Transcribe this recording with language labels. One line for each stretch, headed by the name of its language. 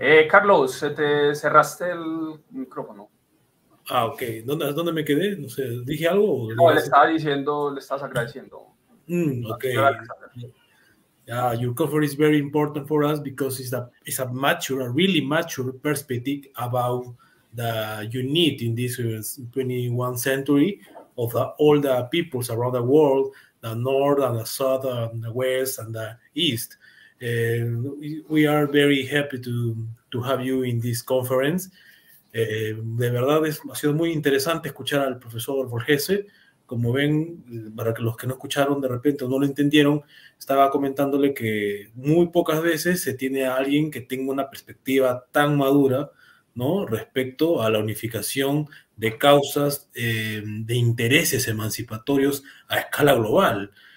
Spanish: Carlos, se te cerraste el micrófono. Ah, ok. ¿Dónde me quedé? No sé, ¿dije algo? No, le estás agradeciendo. Okay.
English: Yeah, your conference is very important for us because it's a really mature perspective about the unity in this 21st century of all the peoples around the world, the north and the south and the west and the east. We are very happy to have you in this conference.
Spanish: De verdad ha sido muy interesante escuchar al profesor Borgese. Como ven, para que los que no escucharon de repente o no lo entendieron, estaba comentándole que muy pocas veces se tiene a alguien que tenga una perspectiva tan madura, ¿no?, respecto a la unificación de causas, de intereses emancipatorios a escala global.